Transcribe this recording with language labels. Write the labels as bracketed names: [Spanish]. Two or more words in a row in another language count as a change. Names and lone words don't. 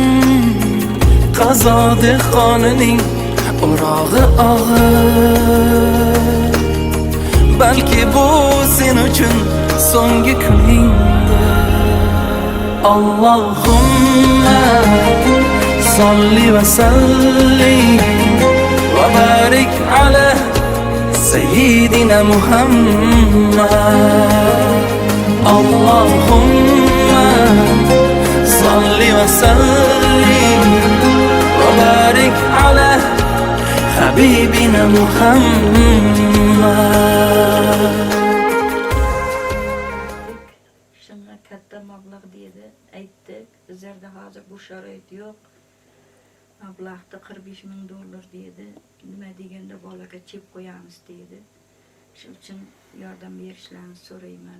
[Uzbek] Qazo dehqonining o'rog'i og'ir. Balki bu sen uchun so'nggi kuningdir. [Arabic] اللهم صل وسلم وبارك على سيدنا محمد. اللهم صل وسلم وبارك على حبيبنا محمد. [Uzbek] Shunga katta mablag' dedi, aytdik. Bizlarda hozir bu sharoit yo'q. Mablag'da $45,000 dedi. Nima deganda bolaga chep qo'yamiz dedi. Shuning uchun yordam berishlarini so'rayman.